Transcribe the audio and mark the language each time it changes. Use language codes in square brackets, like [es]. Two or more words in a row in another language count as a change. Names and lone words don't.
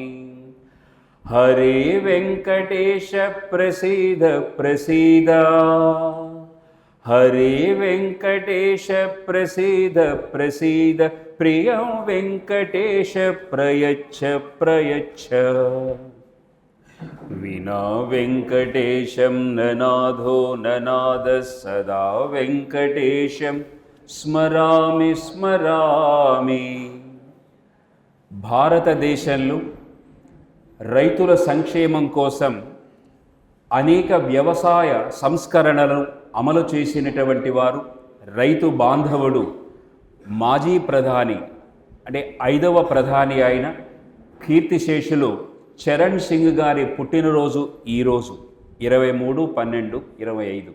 [sa] हरे वेङ्कटेश प्रसीद प्रसीद हरे वेङ्कटेश प्रसीद प्रसीद प्रियं वेङ्कटेश प्रयच्छ प्रयच्छ। विना वेङ्कटेशं ननाथो ननाथः सदा वेङ्कटेशं स्मरामि स्मरामि। [te] భారతదేశంలో రైతుల సంక్షేమం కోసం అనేక వ్యవసాయ సంస్కరణలను అమలు చేసినటువంటి వారు రైతు బాంధవుడు మాజీ ప్రధాని అంటే 5వ ప్రధాని అయిన కీర్తిశేషులు చరణ్ సింగ్ గారి పుట్టినరోజు ఈరోజు 23/12/25.